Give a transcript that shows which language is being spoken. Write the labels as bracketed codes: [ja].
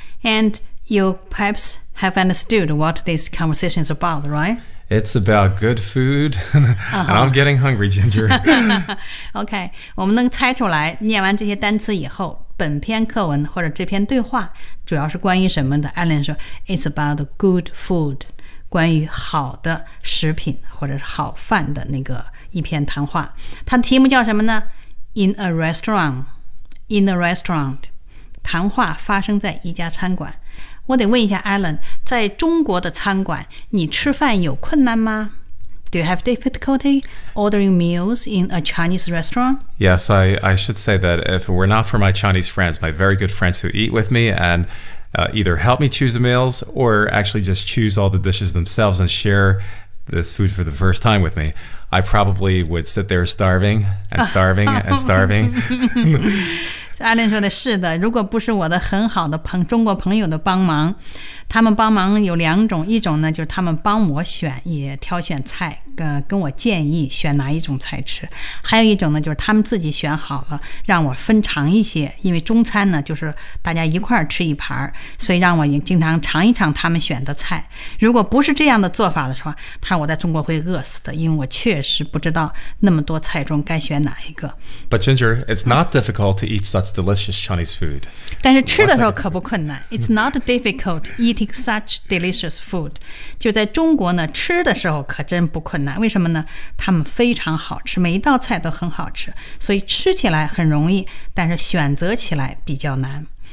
[en] And you perhaps have understood what this conversation is about, right? It's about good food, and I'm getting hungry, Ginger. [zh] OK, 我们能猜出来，念完这些单词以后，本篇课文或者这篇对话主要是关于什么的？ Alan 说 ， [en] It's about good food， [zh] 关于好的食品或者是好饭的那个一篇谈话。它的题目叫什么呢 ？ [en] In a restaurant， in a restaurant， [zh] 谈话发生在一家餐馆。我得问一下 Alan， 在中国的餐馆，你吃饭有困难吗 ？ [en] Do you have difficulty ordering meals in a Chinese restaurant? Yes, I should say that if it were not for my Chinese friends, my very good friends who eat with me and either help me choose the meals or actually just choose all the dishes themselves and share this food for the first time with me, I probably would sit there starving and starving and starving. [zh] Alan 说的是的，如果不是我的很好的中国朋友的帮忙，他们帮忙有两种，一种呢就是他们帮我选，也挑选菜，跟我建议选哪一种菜吃，还有一种呢就是他们自己选好了，让我分尝一些，因为中餐呢就是大家一块儿吃一盘，所以让我也经常尝一尝他们选的菜。如果不是这样的做法的话，他说我在中国会饿死的，因为我确实不知道那么多菜中该选哪一个。 [en] But Ginger, it's not difficult to eat such delicious Chinese food. [zh] 但是吃的时候可不困难。 [en] It's not difficult eating such delicious food. [zh] 就在中国呢，吃的时候可真不困难。为什么呢？他们非常好吃，每一道菜都很好吃，所以吃起来很容易，但是选择起来比较难。